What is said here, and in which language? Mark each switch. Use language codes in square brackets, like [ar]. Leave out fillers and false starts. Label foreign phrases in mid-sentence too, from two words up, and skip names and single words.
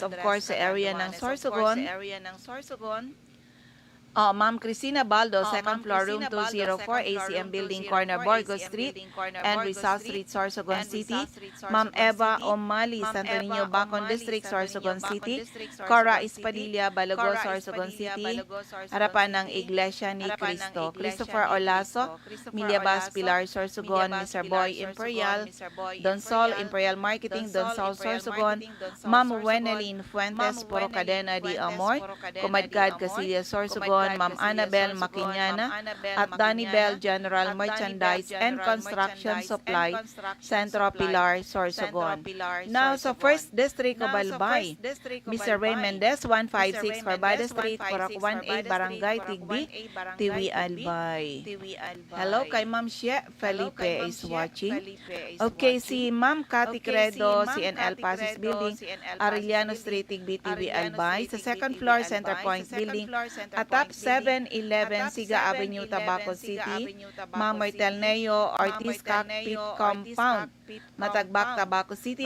[en] Of course, [bik] sa area ng Sorsogon, Ma'am Cristina Baldo, second floor, room 204, ACM Building, corner Borgo Street and Rizal Street, Sorsogon City. Ma'am Eva Omali, Santo Niño, Bacon District, Sorsogon City. Cora Espadilla, Balago, Sorsogon City. Harapan ng Iglesia ni Cristo. Christopher Olaso, Milyabas, Pilar, Sorsogon. Mr. Boy Imperial, Don Sol Imperial Marketing, Don Sol, Sorsogon. Ma'am Wenelin Fuentes, Puro Cadena de Amor, Comadcad, Casillas, Sorsogon. Ma'am Annabel Maquiñana at Danny Bell, General Merchandise and Construction Supply, Centro Pilar, Sorsogon. Now, sa 1st District of Albay, Mr. Ray Mendez, 156 Corbada Street, Purok 1A, Barangay Tigbi, Tiwi, Albay. Hello kay Ma'am Shea Felipe [en] is watching. [bik] Okay, si Ma'am Cathy Credo, CNL Passes Building, Arellano Street, Tigbi, Tiwi, Albay. Sa second floor, Center Point Building, atap 711 Siga Avenue, Tabaco City. Ma'am Martel Neo, Ortiz Cockpit Compound, Matagbak, Tabaco City.